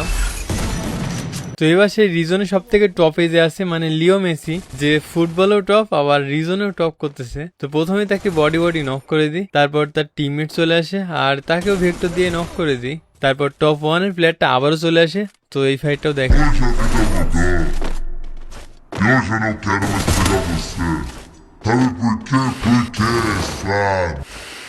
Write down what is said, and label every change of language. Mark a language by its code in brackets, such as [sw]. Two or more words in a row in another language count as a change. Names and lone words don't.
[bn] তো এবার সেই রিজনে সব থেকে টপে যে আছে মানে লিও মেসি, যে ফুটবলেও টপ আবার রিজনেও টপ করতেছে। তো প্রথমে তাকে [en] body knock [bn] করে দিই, তারপর তার টিমমেট চলে আসে আর তাকেও ভেক্টর দিয়ে নক করে দিই, তারপর টপ 1 এর প্লেয়ারটা আবারও চলে আসে। তো এই ফাইটটাও দেখে। [pt] Hoje eu não quero mais pegar você. Sabe por quê? Porque, Flávio.